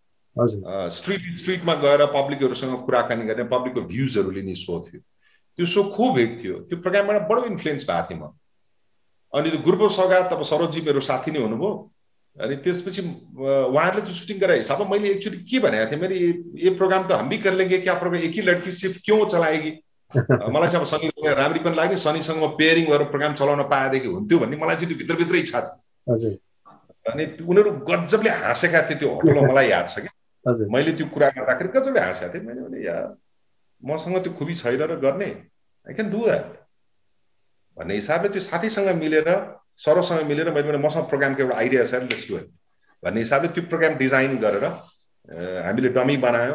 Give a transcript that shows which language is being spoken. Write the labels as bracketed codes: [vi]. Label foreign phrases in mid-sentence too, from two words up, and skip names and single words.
[ne] स्ट्रिटमा गएर पब्लिकहरूसँग कुराकानी गर्ने, पब्लिकको भ्युजहरू लिने सो थियो। त्यो सो खुब हिट थियो। त्यो प्रोग्रामबाट बडो इन्फ्लुएन्स भएको थिएँ म। अनि त्यो [en] group of [ne] सौगात अब सरोजी मेरो साथी नै हुनुभयो। अनि त्यसपछि उहाँहरूले त्यो सुटिङ गरे हिसाबमा मैले एकचोटि के भनेको थिएँ, मैले [hi] ये प्रोग्राम त हम भी कर लेंगे क्या, प्रोग्राम एक ही लड़की सिर्फ क्यों चलाएगी, [ne] मलाई चाहिँ अब सनी राम्री पनि लाग्यो, सनीसँग पेयरिङ गरेर प्रोग्राम चलाउन पाएदेखि हुन्थ्यो भन्ने मलाई चाहिँ त्यो भित्रभित्रै इच्छा थियो। हजुर। अनि उनीहरू गजबले हाँसेका थिए त्यो होटलमा, मलाई याद छ कि मैले त्यो कुरा गर्दाखेरि गजबले हाँसेका थिएँ। मैले भने यार मसँग त्यो खुबी छैन र गर्ने, [en] I can do that [ne] भन्ने हिसाबले त्यो साथीसँग मिलेर, सरसँग मिलेर मैले भने मसँग प्रोग्रामको एउटा आइडिया छ, [en] let's do it [ne] भन्ने हिसाबले त्यो प्रोग्राम डिजाइन गरेर हामीले डमी बनायौँ।